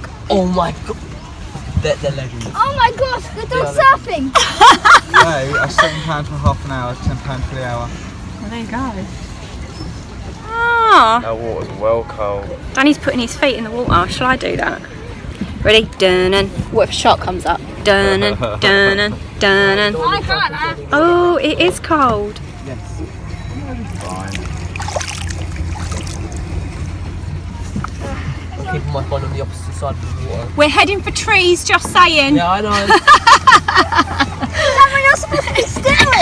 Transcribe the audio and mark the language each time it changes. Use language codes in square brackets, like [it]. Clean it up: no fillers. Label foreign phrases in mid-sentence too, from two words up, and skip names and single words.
[en] Oh my god. They're legends. Oh my gosh, the dog's surfing. They are £7 for half an hour, £10 for the hour. Well, there you go. Ah. Our water's well cold. Danny's putting his feet in the water. Shall I do that? Ready? Dun-nun. What if a shark comes up? Dun-nun, dun-nun, dun-nun. I can't. Oh, it is cold. Yes. Fine. I'm keeping my phone on the opposite side of the water. We're heading for trees, just saying. Yeah, I know. Someone else supposed to be steering.